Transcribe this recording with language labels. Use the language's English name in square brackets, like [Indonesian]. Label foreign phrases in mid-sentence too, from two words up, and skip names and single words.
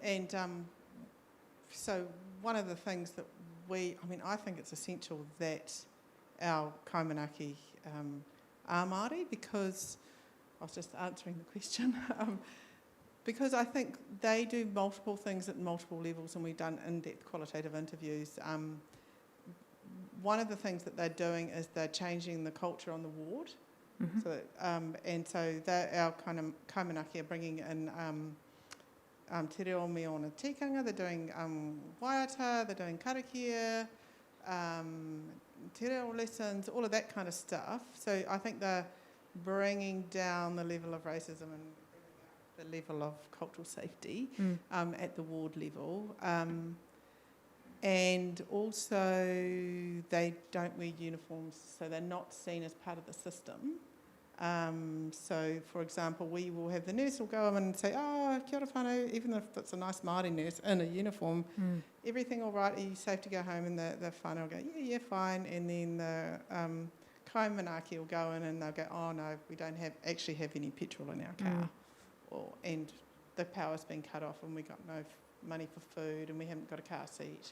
[English] And so one of the things that I think it's essential that our Kaimanaaki are Māori, because I was just answering the question, because I think they do multiple things at multiple levels, and we've done in-depth qualitative interviews. One of the things that they're doing is they're changing the culture on the ward. Mm-hmm. So our kind of Kaimanaaki are bringing in [Māori] te reo me ona tikanga, [English] they're doing waiata, they're doing karakia, [Māori] te reo [English] lessons, all of that kind of stuff. So I think they're bringing down the level of racism and the level of cultural safety at the ward level. And also they don't wear uniforms, so they're not seen as part of the system. So, for example, we will have the nurse will go in and say, [Māori] kia ora whanau, [English] even if it's a nice Māori nurse in a uniform, everything all right, are you safe to go home? And the whanau will go, yeah, fine. And then the Kaimanaaki will go in and they'll go, oh no, we don't actually have any petrol in our car. And the power's been cut off and we got no money for food and we haven't got a car seat.